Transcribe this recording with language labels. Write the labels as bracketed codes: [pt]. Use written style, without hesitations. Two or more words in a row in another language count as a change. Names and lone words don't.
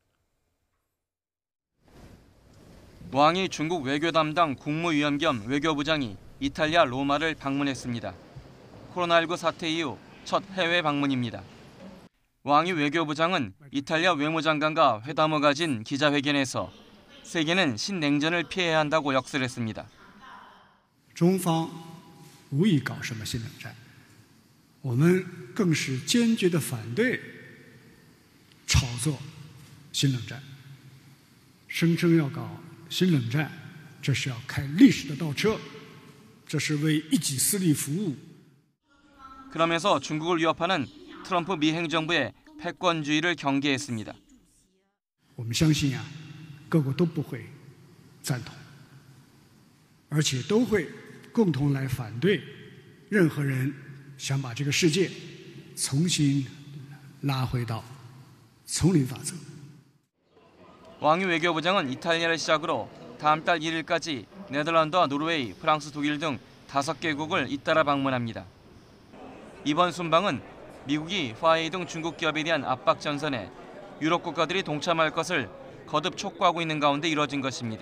[ko] 왕이 중국 외교 담당 국무위원 겸 외교부장이 이탈리아 로마를 방문했습니다. 코로나19 사태 이후 첫 해외 방문입니다. 왕이 외교부장은 이탈리아 외무장관과 회담을 가진 기자회견에서 세계는 신냉전을 피해야 한다고 역설했습니다. [zh] 中方无意搞什么新冷战，我们更是坚决地反对炒作新冷战，声称要搞新冷战，这是要开历史的倒车，这是为一己私利服务。 [ko] 그러면서 중국을 위협하는 트럼프 미 행정부의 패권주의를 경계했습니다. [zh] 我们相信各国都不会赞同，而且都会共同来反对任何人想把这个世界重新拉回到丛林法则。 [ko] 왕이 외교부장은 이탈리아를 시작으로 다음 달 1일까지 네덜란드와 노르웨이, 프랑스, 독일 등 5개국을 잇따라 방문합니다. 이번 순방은 미국이 화웨이 등 중국 기업에 대한 압박 전선에 유럽 국가들이 동참할 것을 거듭 촉구하고 있는 가운데 이뤄진 것입니다.